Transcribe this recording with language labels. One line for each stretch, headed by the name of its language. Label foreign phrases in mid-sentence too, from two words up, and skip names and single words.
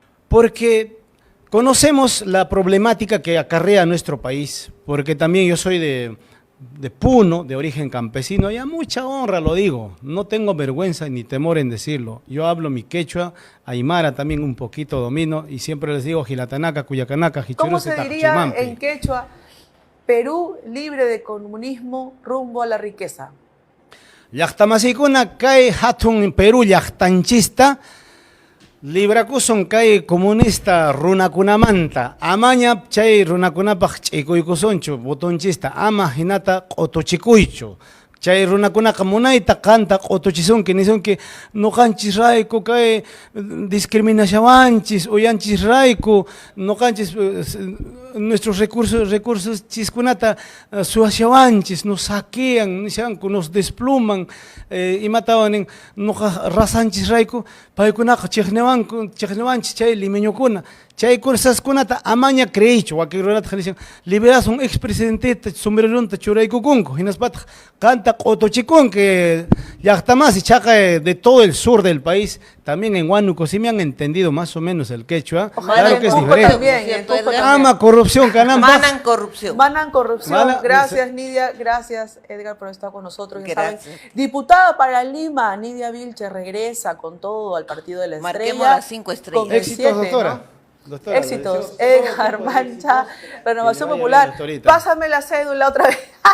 Spanish: Porque conocemos la problemática que acarrea nuestro país, porque también yo soy de Puno, de origen campesino, y a mucha honra lo digo, no tengo vergüenza ni temor en decirlo. Yo hablo mi quechua, aymara también un poquito domino, y siempre les digo
Aymara: Gilatanaca, Cuyacanaca,
Spanish: ¿Cómo se diría en quechua? Perú libre de comunismo rumbo a la riqueza.
Quechua: Llaqtamasikuna kay hatun Perú llaqtanchista, librakusun kay comunista runakunamanta, amaña chay runakunapaq ch'ikuykusunchu botonchista, ama hinata q'utuchikuychu. Chay runakunaqa munayta qanta q'utuchisunki nisunki nuqanchis rayku kay discriminallawanchis uyanchis rayku nuqanchis
Spanish: nuestros recursos
Quechua: chiskunata suashawanchis,
Spanish: nos saquean, nos despluman,
Quechua: imatawanin nuqa rasanchis rayku paykunaqa chiqniwanchis chay limeñukuna. Chay kursaskunata amaña creychu, waki runata dicen,
Spanish: liberas un expresidente
Quechua: sombrerunta churaykukunku, hinaspataq qanta q'utuchikunki llaqtamasi chaqa
Spanish: de todo el sur del país, también en Huánuco, si me han entendido más o menos el quechua, claro que es diferente.
Quechua: Ama corrupción, canamba. Manan corrupción. Manan corrupción.
Spanish: Gracias, Nidia. Gracias, Edgar, por estar con nosotros. Gracias. Diputada para Lima, Nidia Vilches regresa con todo al Partido de la Estrella. Marquemos las 5 estrellas. Éxitos, doctora. ¿no? Doctora, éxitos. Edgar Mancha, Renovación Popular. Pásame la cédula otra vez.